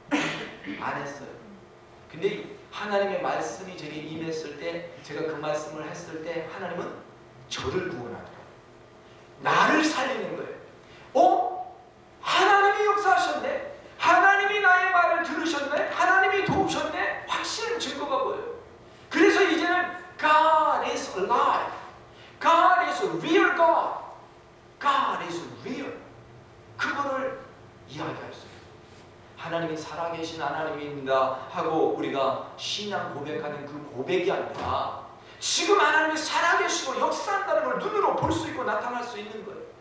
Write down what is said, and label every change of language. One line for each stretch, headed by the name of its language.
Korean: 안 했어요. 근데 하나님의 말씀이 제게 임했을 때 제가 그 말씀을 했을 때 하나님은 저를 구원하더라고요. 나를 살리는 거예요. 하나님이 역사하셨네. 하나님이 나의 말을 들으셨네. 하나님이 도우셨네. 확실한 증거가 보여요. 그래서 이제는
English: God is alive. God is a real God. God is real.
Korean: 그거를 이야기할 수 있어요. 하나님이 살아계신 하나님입니다 하고 우리가 신앙 고백하는 그 고백이 아니라 지금 하나님이 살아계시고 역사한다는 걸 눈으로 볼 수 있고 나타날 수 있는 거예요.